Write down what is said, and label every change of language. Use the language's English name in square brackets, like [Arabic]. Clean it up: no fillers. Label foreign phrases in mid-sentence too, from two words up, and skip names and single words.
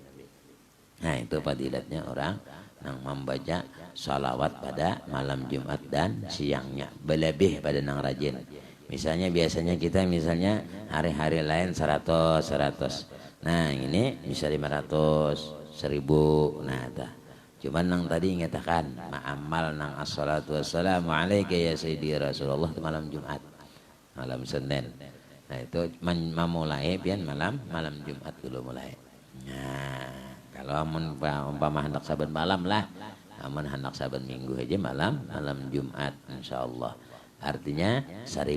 [Banjar] Nah, itu fadilatnya orang yang membaca salawat pada malam Jumat dan siangnya, berlebih pada nang rajin. Misalnya biasanya kita hari-hari lain 100. Nah, ini bisa 500, 1000. Nah, cuman nang tadi ngatakan ma'amal nang [Arabic] الصلاة والسلام عليك يا سيدي رسول الله [Banjar] itu malam Jumat, malam Senin. Nah, itu memulai pian malam Jumat dulu mulai. Nah, kalau umpama hendak saban malam lah, amun hendak saban minggu aja malam Jumat insyaallah. Artinya 1000.